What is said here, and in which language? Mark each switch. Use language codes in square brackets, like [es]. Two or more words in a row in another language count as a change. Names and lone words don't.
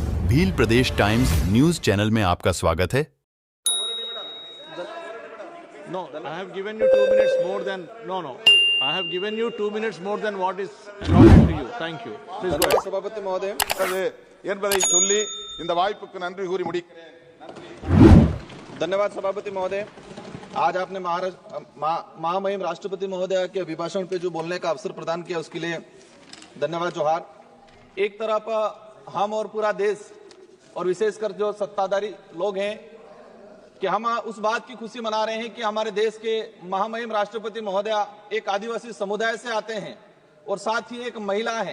[hi] भील प्रदेश टाइम्स न्यूज चैनल में आपका स्वागत है। [en] No, I have given you 2 minutes more than no. I have given you 2 minutes more than what is allotted to you. Thank you. Please go ahead. [hi] சபாபதி மहोदय [ta] என்பதை சொல்லி இந்த வாய்ப்புக்கு நன்றி கூறி முடிக்கிறேன். [hi] धन्यवाद सभापति महोदय। आज आपने महामहिम राष्ट्रपति महोदय के अभिभाषण पे जो बोलने का अवसर प्रदान किया उसके लिए धन्यवाद जोहार। एक तरफ हम और पूरा देश और विशेषकर जो सत्ताधारी लोग हैं कि हम उस बात की खुशी मना रहे हैं कि हमारे देश के महामहिम राष्ट्रपति महोदया एक आदिवासी समुदाय से आते हैं और साथ ही एक महिला हैं।